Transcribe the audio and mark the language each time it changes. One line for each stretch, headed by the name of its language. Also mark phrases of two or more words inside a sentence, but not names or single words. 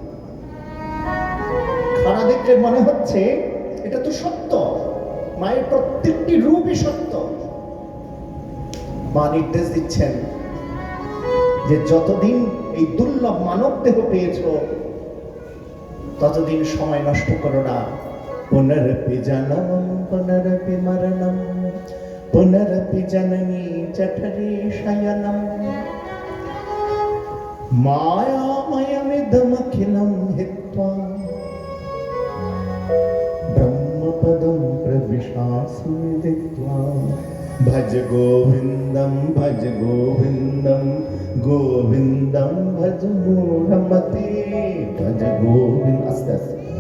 Bangla: খাড়া দেখলে মনে হচ্ছে এটা তো সত্য, মায়ের প্রত্যেকটি রূপই সত্য। মা নির্দেশ দিচ্ছেন যে যতদিন এই দুর্লভ মানব দেহ পেয়েছ, ততদিন সময় নষ্ট করো না।
Sanskrit: পুনরপি জনম পুনরপি মরণম पुनरपि जननी जठरे शयनम् मायामयमिदमखिलं हित्वा ब्रह्मपदं प्रविशास्मिदित्वा भज गोविन्दं भज गोविन्दं गोविन्दं भज मूढमते भज गोविन्द आस्ते आस्ते